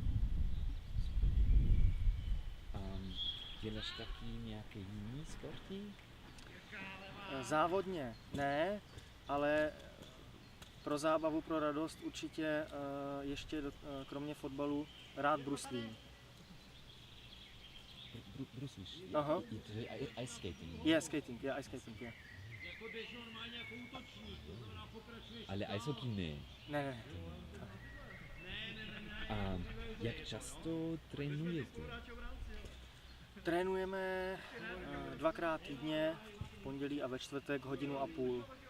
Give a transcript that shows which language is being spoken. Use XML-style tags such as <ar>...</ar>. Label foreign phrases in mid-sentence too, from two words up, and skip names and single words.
<cs>Děláš taky nějaké jiné sporty? Závodně ne, ale pro zábavu, pro radost určitě ještě kromě fotbalu rád bruslím. Bruslíš? Aha.</cs> <en>Ice skating? Yeah, skating, yeah, ice skating, yeah.</en> <cs>Ale</cs> <en>ice hockey</en> <cs>ne? Ne. A jak často trénujete? Trénujeme 2krát týdně, v pondělí a ve čtvrtek 1,5 hodiny.</cs>